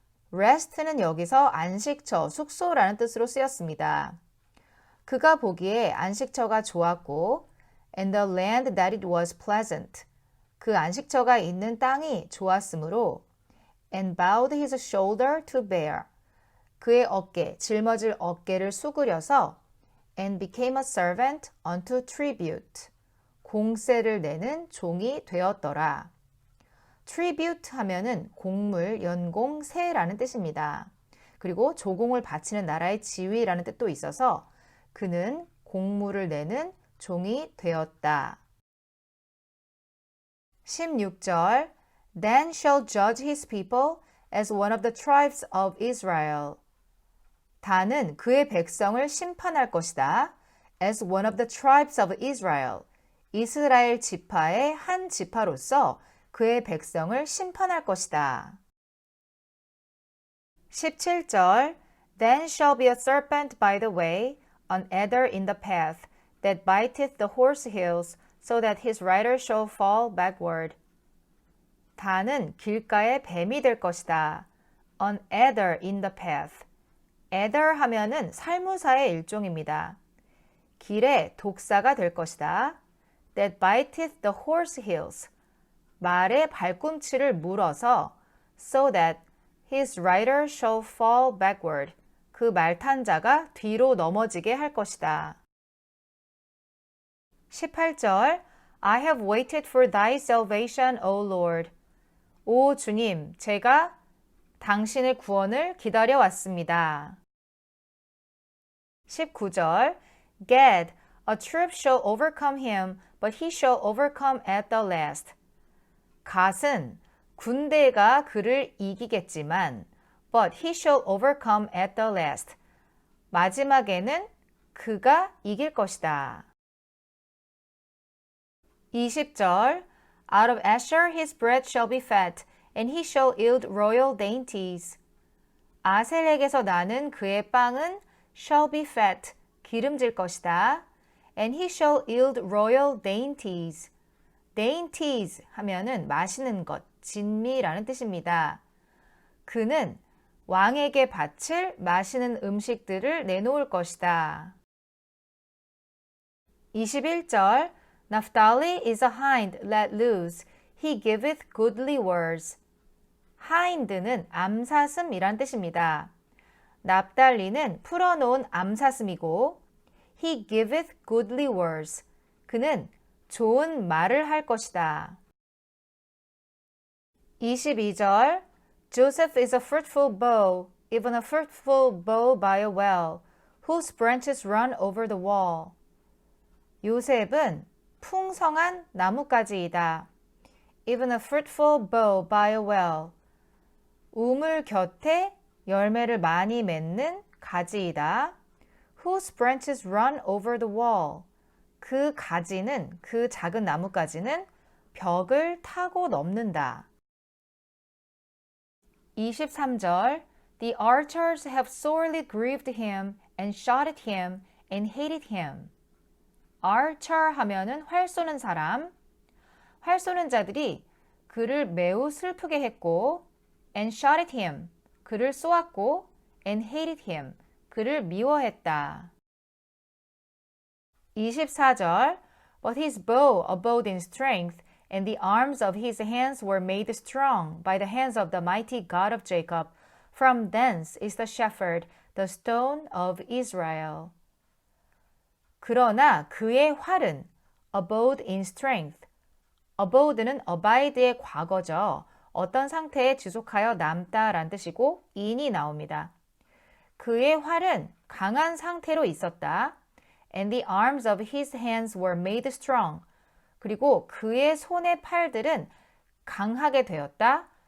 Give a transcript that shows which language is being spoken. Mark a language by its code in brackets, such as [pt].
[ko] rest는 여기서 안식처, 숙소라는 뜻으로 쓰였습니다. 그가 보기에 안식처가 좋았고 [en] and the land that it was pleasant. [ko] 그 안식처가 있는 땅이 좋았으므로 [en] and bowed his shoulder to bear. [ko] 그의 어깨, 짊어질 어깨를 수그려서 [en] and became a servant unto tribute. [ko] 공세를 내는 종이 되었더라. tribute 하면은 공물, 연공, 세라는 뜻입니다. 그리고 조공을 바치는 나라의 지위라는 뜻도 있어서 그는 공물을 내는 종이 되었다. [en] 16절 Then shall judge his people as one of the tribes of Israel. [ko] 다는 그의 백성을 심판할 것이다. [en] As one of the tribes of Israel. [ko] 이스라엘 지파의 한 지파로서 그의 백성을 심판할 것이다. [en] 17절 Then shall be a serpent by the way, an adder in the path, that biteth the horse heels, so that his rider shall fall backward. [ko] 다는 길가에 뱀이 될 것이다. [en] An adder in the path. [ko] adder 하면은 살무사의 일종입니다. 길에 독사가 될 것이다. [en] That biteth the horse heels. [ko] 말의 발꿈치를 물어서 [en] so that his rider shall fall backward. [ko] 그 말탄 자가 뒤로 넘어지게 할 것이다. [en] 18절 I have waited for thy salvation, O Lord. [ko] 오 주님, 제가 당신의 구원을 기다려왔습니다. [en] 19절 Gad, a troop shall overcome him, but he shall overcome at the last. [ko] 갓은 군대가 그를 이기겠지만 [en] but he shall overcome at the last. [ko] 마지막에는 그가 이길 것이다. [en] 20절 Out of Asher his bread shall be fat, and he shall yield royal dainties. [ko] 아셀에게서 나는 그의 빵은 [en] shall be fat, [ko] 기름질 것이다. [en] And he shall yield royal dainties. [ko] dainties 하면은 마시는 것, 진미라는 뜻입니다. 그는 왕에게 바칠 마시는 음식들을 내놓을 것이다. [en] 21절 Naphtali is a hind let loose. He giveth goodly words. [ko] hind는 암사슴이란 뜻입니다. 납달리는 풀어놓은 암사슴이고 [en] He giveth goodly words. [ko] 그는 좋은 말을 할 것이다. [en] 22절 Joseph is a fruitful bough, even a fruitful bough by a well, whose branches run over the wall. [ko] 요셉은 풍성한 나뭇가지이다. [en] Even a fruitful bough by a well. [ko] 우물 곁에 열매를 많이 맺는 가지이다. [en] Whose branches run over the wall. [ko] 그 가지는, 그 작은 나뭇가지는 벽을 타고 넘는다. [en] 23절 The archers have sorely grieved him and shot at him and hated him. [ko] archer 하면은 활 쏘는 사람. 활 쏘는 자들이 그를 매우 슬프게 했고 [en] and shot at him. [ko] 그를 쏘았고 [en] and hated him. [ko] 그를 미워했다. [en] 24절 But his bow abode in strength, and the arms of his hands were made strong by the hands of the mighty God of Jacob. From thence is the shepherd, the stone of Israel. [ko] 그러나 그의 활은 [en] abode in strength. [ko] abode는 abide의 과거죠. 어떤 상태에 지속하여 남다란 뜻이고 in이 나옵니다. 그의 활은 강한 상태로 있었다. [en] And the arms of his hands were made strong. [ko] 그리고 그의 손의 팔들은 강하게 되었다.